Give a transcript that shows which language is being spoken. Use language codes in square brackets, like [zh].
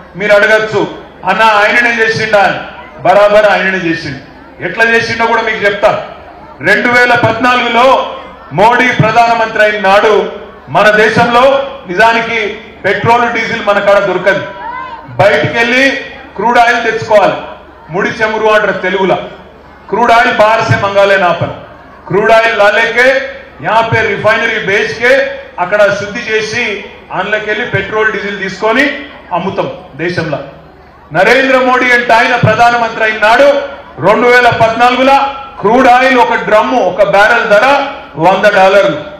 [te] మీరు అడగచ్చు, అన్న ఆయననే చేసిండా అని. బరాబర్ ఆయననే చేసిండు. ఎట్లా చేసిండో కూడా మీకు చెప్తా. 2014లో మోడీ ప్రధానమంత్రి అయిన నాడు మన దేశంలో నిజానికి పెట్రోల్ డీజిల్ మన కాడ దొరకదు. బయటికి వెళ్ళి క్రూడ్ ఆయిల్ తెచ్చుకోవాలి. ముడి చెమురు అంటారు తెలుగులో. [hi] क्रूड ऑयल बाहर से मंगा लेना अपन. क्रूड ऑयल ला लेके यहाँ पे रिफाइनरी बेच के [te] అక్కడ శుద్ధి చేసి అందులోకెళ్ళి పెట్రోల్ డీజిల్ తీసుకొని అమ్ముతాం దేశంలో. నరేంద్ర మోడీ అంటే ఆయన ప్రధానమంత్రి అయినాడు 2014లో క్రూడ్ ఆయిల్ ఒక డ్రమ్ము ఒక బ్యారెల్ ధర $100.